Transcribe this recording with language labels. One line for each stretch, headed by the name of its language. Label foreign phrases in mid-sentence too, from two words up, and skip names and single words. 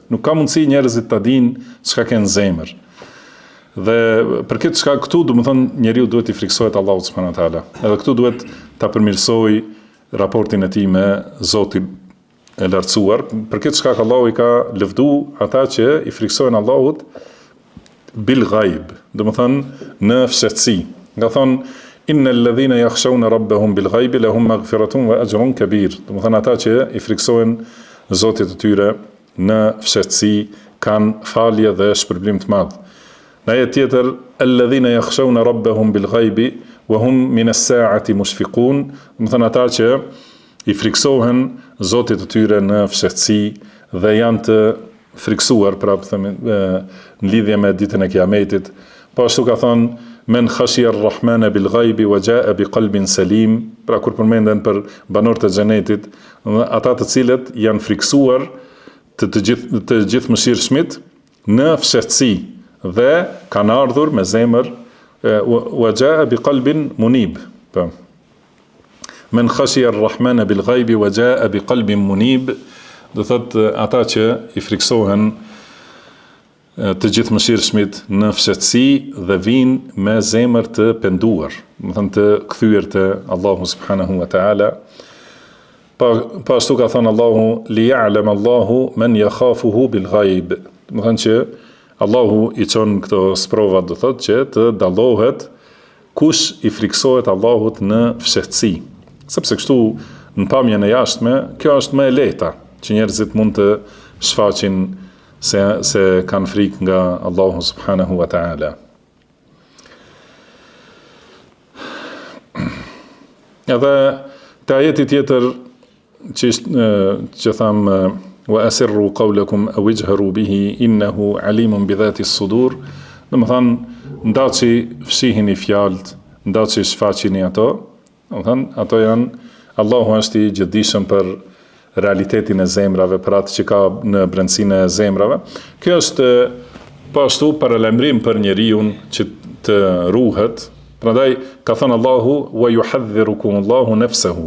Albanian: Nuk ka mundësi njerëzit ta dinë çka kanë në zemër. Dhe për këtë çka këtu, do të thonë njeriu duhet i friksohet Allahut
Arabic: سبحانه وتعالى.
Albanian: Edhe këtu duhet ta përmirësoj raportin e tij me Zotin e lartësuar. Për këtë çka Allahu i ka lëvdu ata që i friksohen Allahut
Arabic: بالغيب,
Albanian: do të thonë në fshehtësi. Nga thonë
Arabic: إن الذين يخشون ربهم بالغيب لهم مغفرة وأجر كبير.
Albanian: Do të thonë ata që i friksohen Zotit të tyre në fshehtësi kanë falje dhe shpërblim të madh. Në ajet tjetër,
Arabic: الذين يخشون ربهم بالغيب وهم من الساعة مشفقون,
Albanian: do të thonë ata që i friksohen Zotit të tyre në fshehtësi dhe janë të friksuar në lidhje me ditën e Kiametit. Po ashtu ka thonë
Arabic: من خشي الرحمن بالغيب وجاء بقلب سليم,
Albanian: pra kur përmenden për banorët e xhenetit, ata të cilët janë friksuar të gjithë mëshirshmit në fshehtësi dhe kanë ardhur me zemër
Arabic: وجاء بقلب منيب. من خشي الرحمن بالغيب وجاء بقلب منيب,
Albanian: do thot ata që i friksohen të gjithë mëshirshmit në fshehtësi dhe vinë me zemër të penduar, do thënë të kthyer te
Arabic: الله سبحانه وتعالى.
Albanian: Pa ashtu ka thënë Allahu
Arabic: ليعلم الله من يخافه بالغيب,
Albanian: do thënë që Allahu i çon këto sprova, do thotë që të dallohet kush i friksohet Allahut në fshehtësi. Sepse kështu në pamjen e jashtme, kjo është më e lehta, që njerëzit mund të shfaqin se kanë frikë nga
Arabic: الله سبحانه وتعالى.
Albanian: Edhe te ajeti tjetër që tham
Arabic: وأسروا قولكم أو اجهروا به إنه عليم بذات الصدور,
Albanian: do të thonë ndaçi fshihini fjalët, ndaçi shfaqini ato, do të thonë ato janë, Allahu është i gjithdijshëm për realitetin e zemrave, për atë që ka në brendësinë e zemrave. Kjo është po ashtu paralajmërim për njeriu që të ruhet Prandaj ka thënë Allahu
Arabic: ويحذركم الله نفسه.